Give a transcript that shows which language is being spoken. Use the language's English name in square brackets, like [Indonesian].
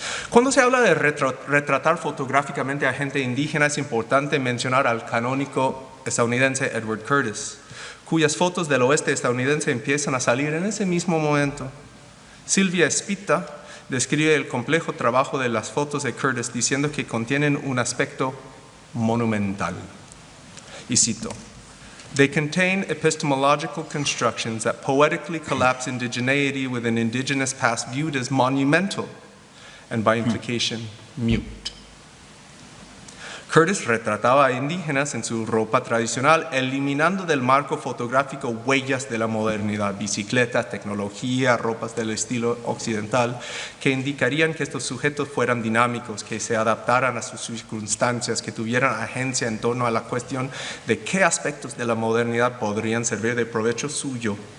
[Spanish] Cuando se habla de retratar fotográficamente a gente indígena, es importante mencionar al canónico estadounidense Edward Curtis, cuyas fotos del oeste estadounidense empiezan a salir en ese mismo momento. Silvia Espita describe el complejo trabajo de las fotos de Curtis diciendo que contienen un aspecto monumental. Y cito: [English] They contain epistemological constructions that poetically collapse indigeneity with an indigenous past viewed as monumental, and by implication, mute. [Spanish] Curtis retrataba a indígenas en su ropa tradicional, eliminando del marco fotográfico huellas de la modernidad, bicicletas, tecnología, ropas del estilo occidental, que indicarían que estos sujetos fueran dinámicos, que se adaptaran a sus circunstancias, que tuvieran agencia en torno a la cuestión de qué aspectos de la modernidad podrían servir de provecho suyo.